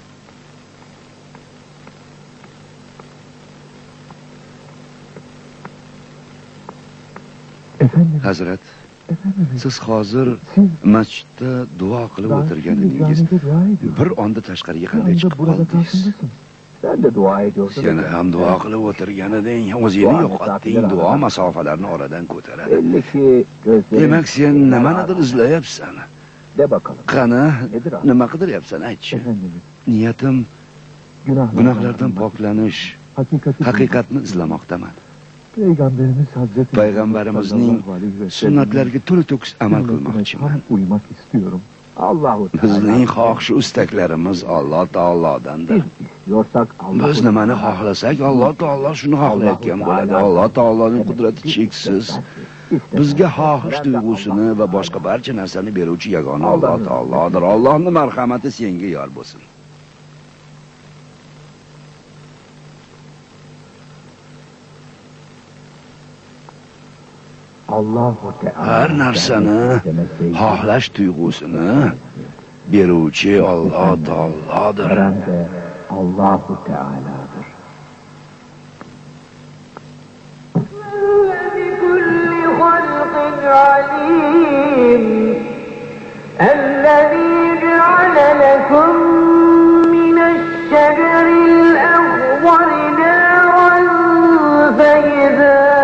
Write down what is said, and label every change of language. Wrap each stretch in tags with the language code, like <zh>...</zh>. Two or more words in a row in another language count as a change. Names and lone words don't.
<uz>Hazrat, siz hozir masjidda duo qilib o'tirgan edingiz. Bir onda tashqariga qanday chiqib qoldingiz?</uz> <tr>Sen de dua ediyorsun.</tr> <uz>Sen ham duo qilib o'tirgan eding, o'zingni yo'qotding, duo masofalarni oradan ko'taradi.</uz> <tr>Belli ki</tr> <uz>Demak, sen nimanidir izlayapsan.</uz> <tr>de bakalım.</tr> <uz>Qani, nima qidiryapsan, aytchi. Niyatim gunohlardan poklanish, haqiqatni izlamoqdaman. Payg'ambarimizning sunnatlariga to'la-to'kis amal qilmoqchiman.</uz> <tr>Uymak istiyorum. Allahu</tr> <uz>Bizning xohish istaklarimiz Alloh taolodandir. Biz nimani xohlasak, Alloh taolo shuni xohlayotgan bo'ladi. Alloh taoloning qudrati cheksiz. Bizga xohish tuyg'usini va boshqa barcha narsani beruvchi yagona Alloh taolodir. Allohning marhamati senga yor bo'lsin. Har narsani xohlash tuyg'usini beruvchi Alloh taolodir.</uz> <tr>Allahu Teala'dır.</tr> <ar>الذي جعل لكم من الشجر الأخضر نارا فإذا</ar>